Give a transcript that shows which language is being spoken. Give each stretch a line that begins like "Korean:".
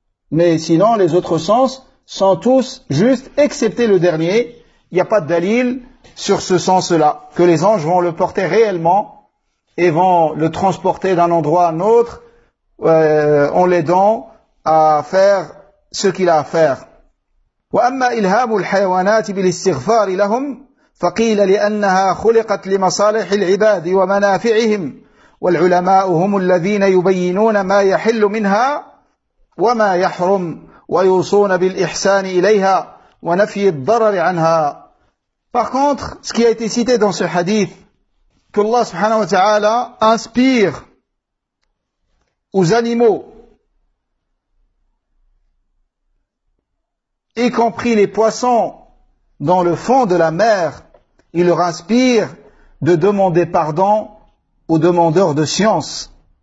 French: Mais sinon, les autres sens sont tous justes, excepté le dernier. Il n'y a pas de dalil sur ce sens-là, que les anges vont le porter réellement et vont le transporter d'un endroit à un autre en l'aidant à faire ce qu'il a à faire.
Arabic: وَأَمَّا إِلْهَامُ الْحَيَوَانَاتِ بِالِاسْتِغْفَارِ لَهُمْ فَقِيلَ لِأَنَّهَا خُلِقَتْ لِمَصَالِحِ الْعِبَادِ وَمَنَافِعِهِمْ والعلماء هم الذين يبينون ما يحل منها وما يحرم ويوصون بالإحسان إليها ونفي الضرر عنها.
French: Par contre, ce qui a été cité dans ce hadith, que Allah subhanahu wa ta'ala inspire aux animaux, y compris les poissons dans le fond de la mer, il leur inspire de demander pardon aux demandeurs de science.